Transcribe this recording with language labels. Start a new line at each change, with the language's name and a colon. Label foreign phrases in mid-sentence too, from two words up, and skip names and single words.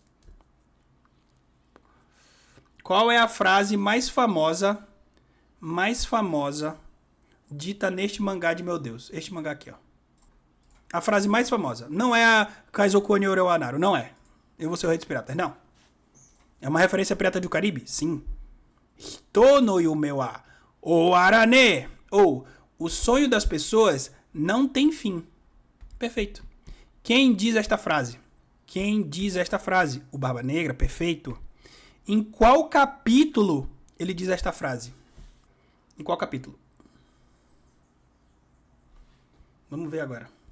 Portuguese: Qual é a frase mais famosa dita neste mangá de meu Deus? Este mangá aqui, ó. A frase mais famosa. Não é a
Japanese: 海賊に俺はなる,
Portuguese: não é. Eu vou ser o rei dos piratas, não. É uma referência a Pirata do Caribe?
Japanese: Sim. 人の夢は終わらねぇ.
Portuguese: Ou, o sonho das pessoas não tem fim. Perfeito. Quem diz esta frase? O Barba Negra, perfeito. Em qual capítulo ele diz esta frase? Em qual capítulo? Vamos ver agora.